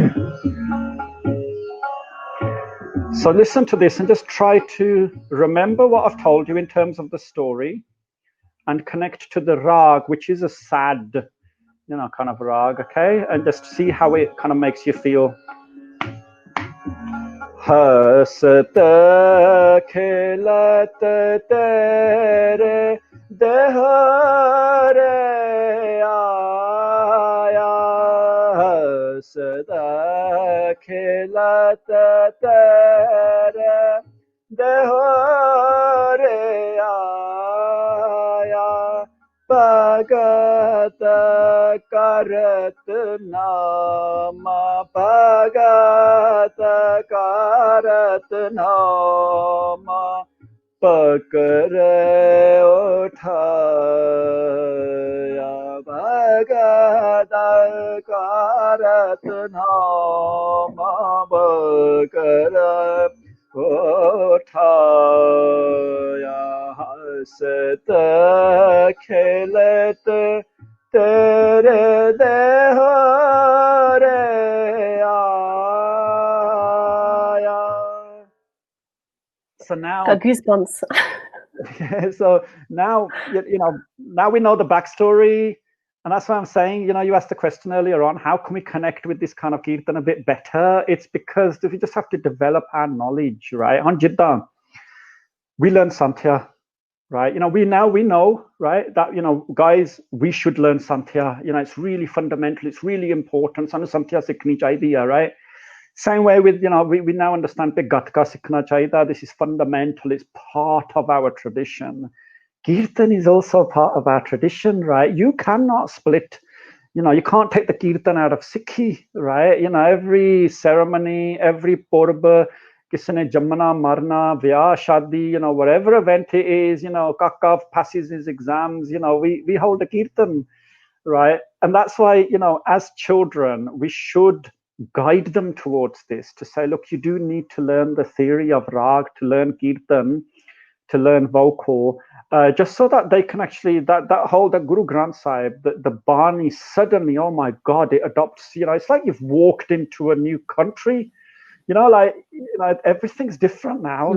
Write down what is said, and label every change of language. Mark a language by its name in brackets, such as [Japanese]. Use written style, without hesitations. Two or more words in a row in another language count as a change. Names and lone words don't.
[English] So listen to this and just try to remember what I've told you in terms of the story and connect to the rag, which is a sad, kind of rag, okay? And just see how it kind of makes you feel. [Punjabi] ਹਸਤ ਖੇਲਤ ਤੇਰੇ ਦੇਹੁਰੇ ਆਇਆ. ਹਸਤ ਖੇਲਤ ਤੇਰੇ ਦੇਹੁਰੇ ਆਇਆ. ਭਗਤਿ ਕਰਤ ਨਾਮਾ ਭਗਤਿ ਕਰਤ ਨਾਮਾ ਪਕਰਿ ਉਠਾਇਆ. ਭਗਤਿ ਕਰਤ ਨਾਮਾ ਪਕਰਿ ਉਠਾਇਆ. ਹਸਤ ਖੇਲਤ ਤੇਰੇ ਦੇਹੁਰੇ ਆਇਆ. [English] So now, Got goosebumps. so now, now we know the backstory, and that's why I'm saying, you asked the question earlier on, how can we connect with this kind of kirtan a bit better? It's because we just have to develop our knowledge, right? Harjinder, we learn Santhya, right? We know, right, that, guys, we should learn Santhya. It's really fundamental. It's really important. Santhya [Punjabi] ਸਿੱਖਣੀ ਚਾਹੀਏ, [English] right? Same way with, we now understand Gatka [Punjabi] ਸਿੱਖਣਾ ਚਾਹੀਏ. [English] This is fundamental. It's part of our tradition. Kirtan is also part of our tradition, right? You cannot split, you can't take the Kirtan out of Sikhi, right? Every ceremony, every purba, kisane [Punjabi] ਜੰਮਣਾ, ਮਰਨਾ, ਵਿਆਹ, [English] shadi, whatever event it is, Kakav passes his exams, we hold a Kirtan, right? And that's why, as children, we should guide them towards this, to say, look, you do need to learn the theory of rag, to learn Kirtan, to learn vocal, just so that they can actually, that Guru Granth Sahib, the Bani, suddenly, oh my God, it adopts, it's like you've walked into a new country, everything's different now.